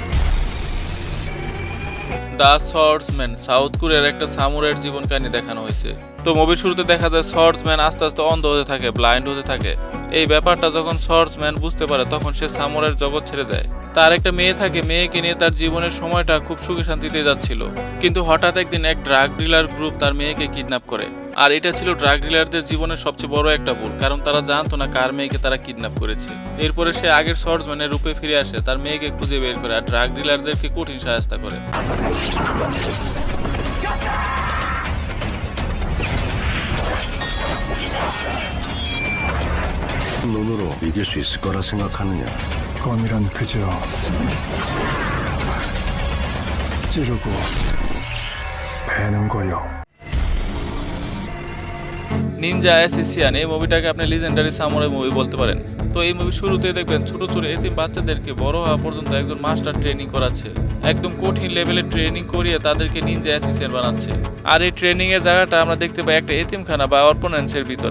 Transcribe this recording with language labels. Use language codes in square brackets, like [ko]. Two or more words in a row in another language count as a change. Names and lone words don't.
[bn] দ্য সর্ডসম্যান সাউথ কোরিয়ার একটা সামুরাইয়ের জীবন কাহিনী দেখানো হয়েছে। তো মুভির শুরুতে দেখা যায় সর্ডসম্যান আস্তে আস্তে অন্ধ হতে থাকে, ব্লাইন্ড হতে থাকে। এই ব্যাপারটা যখন সর্ডসম্যান বুঝতে পারে তখন সে সামুরাইয়ের জগৎ ছেড়ে দেয়। তার একটা মেয়ে থাকে, মেয়েকে নিয়ে তার জীবনের সময়টা খুব সুখে শান্তিতে যাচ্ছিল। কিন্তু হঠাৎ একদিন এক [en] drug dealer group [bn] তার মেয়েকে কিডন্যাপ করে। আর এটা ছিল [en] drug dealers [bn] জীবনের সবচেয়ে বড় একটা ভুল, কারণ তারা জানতো না কার মেয়েকে তারা কিডন্যাপ করেছে। এরপরে সে আগের সর্জনের রূপে ফিরে আসে, তার মেয়েকে খুঁজে বের করে আর [en] drug dealers [bn] কঠিন সাহায্য করে। [ko] 눈으로 이길 수 있을 거라 생각하느냐? 껌이란 그저 찌르고 베는 거요. [bn] নিনজা অ্যাসেসিয়ান, এই মুভিটাকে আপনি [en] legendary samurai movie [bn] বলতে পারেন। তো এই মুভি শুরুতে দেখবেন ছোট ছোট এতিম বাচ্চাদেরকে বড় হওয়া পর্যন্ত একজন মাস্টার ট্রেনিং করাচ্ছে, একদম কঠিন লেভেলের ট্রেনিং করিয়ে তাদেরকে নিনজা অ্যাসেসিয়ান বানাচ্ছে। আর এই ট্রেনিং এর জায়গাটা আমরা দেখতে পাই একটা এতিমখানা বা অর্ফানেন্সের ভিতরে।